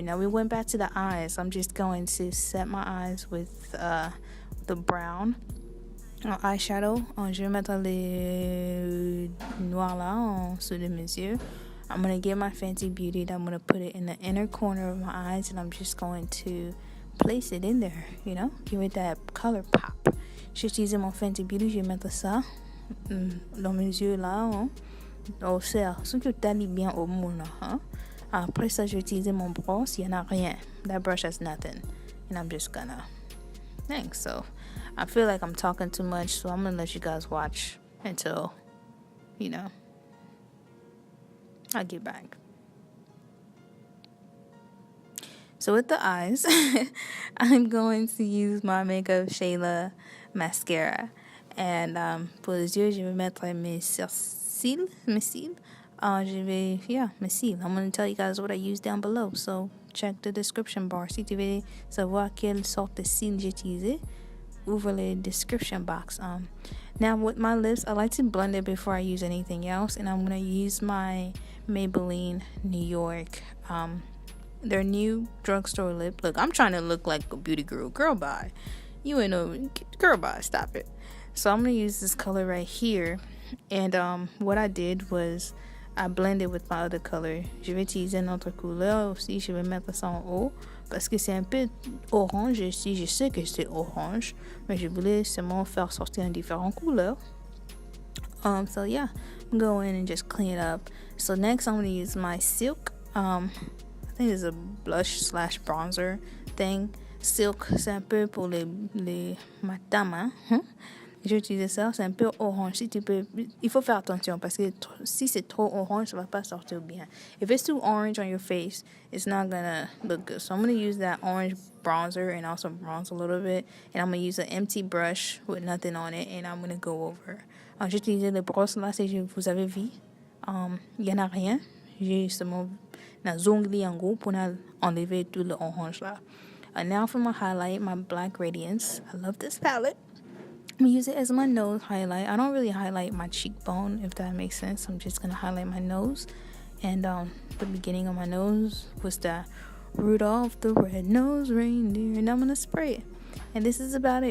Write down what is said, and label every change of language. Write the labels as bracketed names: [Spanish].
[English] Now we went back to the eyes. I'm just going to set my eyes with the brown eyeshadow. [French] Je vais mettre les noirs là en dessous de mes yeux. [English] I'm going to get my Fenty Beauty. I'm going to put it in the inner corner of my eyes, and I'm just going to place it in there, give it that color pop. [French] Je vais utiliser mon Fenty Beauty. Je vais mettre ça dans mes yeux là. Au cerf, ce que tu as bien au monde. Après ça, je vais utiliser mon brosse. Il n'y en a rien. [English] That brush has nothing. And I'm just gonna. Thanks. So, I feel like I'm talking too much. So, I'm going to let you guys watch until, I get back. So, with the eyes, I'm going to use my Makeup Shayla mascara. [French] And pour les yeux, je vais mettre mes cils. Mes cils. [English] I'm going to tell you guys what I use down below. So, check the description bar. [French] Si tu veux savoir quelle sorte de cils j'ai utilisé, ouvre le description box. [English] Now, with my lips, I like to blend it before I use anything else. And I'm going to use my Maybelline New York. Their new drugstore lip. Look, I'm trying to look like a beauty guru. Girl, bye. You ain't no... Girl, bye. Stop it. So, I'm going to use this color right here. And what I did was I blended with my other color. [French] Je vais utiliser une autre couleur aussi. Je vais mettre ça en haut parce que c'est un peu orange ici. Je sais que c'est orange, mais je voulais seulement faire sortir en différentes couleurs. [English] So yeah, I'm going in and just clean it up. So next I'm going to use my Silk. I think it's a blush / bronzer thing. [French] Silk, c'est un peu pour les madames, hein? Je vais utiliser ça, c'est un peu orange. Il faut faire attention parce que si c'est trop orange, ça va pas sortir bien. [English] If it's too orange on your face, it's not gonna look good. So I'm gonna use that orange bronzer and also bronze a little bit. And I'm gonna use an empty brush with nothing on it, and I'm gonna go over. [French] J'ai utilisé les brosses là, si vous avez vu. Il y en a rien. J'ai seulement les ongles en gros pour enlever tout le orange là. [English] And now for my highlight, my Black Radiance. I love this palette. I'm going to use it as my nose highlight. I don't really highlight my cheekbone, if that makes sense. I'm just going to highlight my nose. And the beginning of my nose was that Rudolph the Red-Nosed Reindeer. And I'm going to spray it. And this is about it.